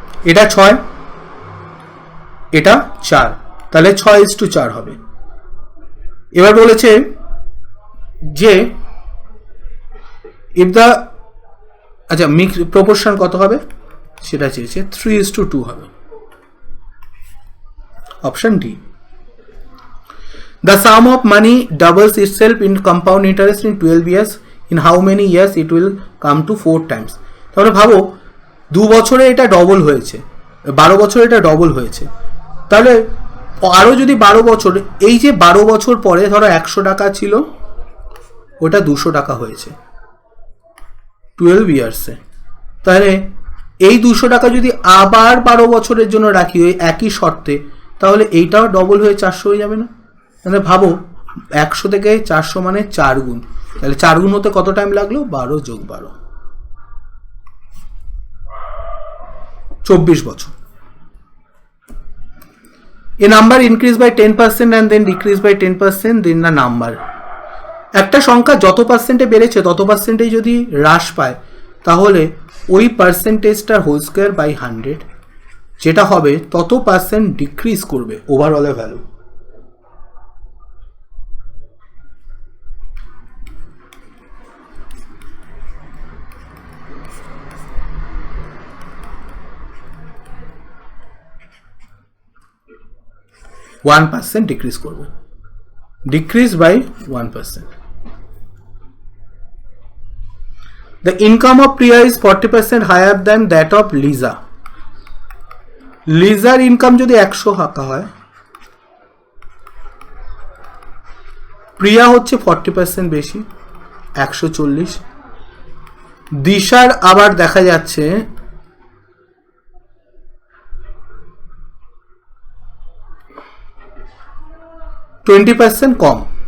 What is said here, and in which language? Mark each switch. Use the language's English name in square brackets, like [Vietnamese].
[Bangla] এটা 6, এটা 4, তাহলে 6:4 হবে। এবার বলেছে যে ইফ দ্য আচ্ছা মিক্স প্রপোর্শন কত হবে সেটা চেয়েছে, 3:2 হবে। Option D. [English] The sum of money doubles itself in compound interest in 12 years. In how many years it will come to 4 times? [Bangla] তাহলে ভাবো 2 বছরে এটা ডবল হয়েছে, 12 বছরে এটা ডবল হয়েছে, তাহলে আরও যদি 12 বছর, এই যে 12 বছর পরে ধরো 100 টাকা ছিল ওটা 200 টাকা হয়েছে 12 ইয়ার্সে, তাহলে এই 200 টাকা যদি আবার 12 বছরের জন্য রাখি ওই একই শর্তে, তাহলে এইটাও ডবল হয়ে 400 হয়ে যাবে না? তাহলে ভাবো 100 থেকে 400 মানে 4 গুণ, তাহলে 4 গুণ হতে কত টাইম লাগলো? 12 যোগ 12, 24 বছর। [English] A number increase by 10% and then decrease by 10%, then the number. [Bangla] একটা সংখ্যা যত পার্সেন্টে বেড়েছে তত পার্সেন্টেই যদি হ্রাস পায় তাহলে ওই পার্সেন্টেজটার হোল স্কোয়ার বাই 100, যেটা হবে তত পার্সেন্ট ডিক্রিজ করবে ওভারঅলের ভ্যালু। ওয়ান পার্সেন্ট ডিক্রিজ করবে, decrease by 1%। [English] The income of Priya is 40% higher than that of Lisa. [Bangla] লিজার income যদি 100 টাকা হয়, প্রিয়া হচ্ছে 40% বেশি 140, দিশার আবার দেখা যাচ্ছে 20% কম।